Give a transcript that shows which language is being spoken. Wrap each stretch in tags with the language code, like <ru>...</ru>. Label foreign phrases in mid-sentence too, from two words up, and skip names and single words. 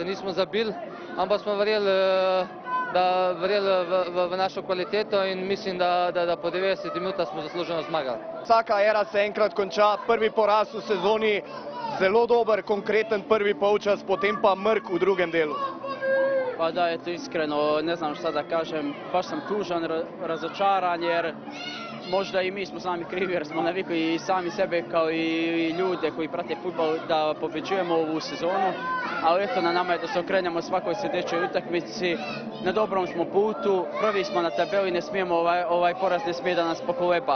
<sl>Nismo zabili, ampak smo verjeli v našo kvaliteto in mislim, da po 90 minutah smo zasluženo zmagali. Vsaka era se enkrat konča, prvi poraz v sezoni, zelo dober, konkreten prvi polčas, potem pa mrk v drugem delu.</sl> <bs>Pa da, eto iskreno, ne znam šta da kažem, baš sam tužan, razočaran jer možda i mi smo sami krivi jer smo navikli i sami sebe kao i ljude koji prate fudbal da pobeđujemo ovu sezonu, ali eto na nama je da se okrenemo svakoj sljedećoj utakmici, na dobrom smo putu, prvi smo na tabeli, ne smijemo ovaj poraz ne smije da nas pokoleba.</bs>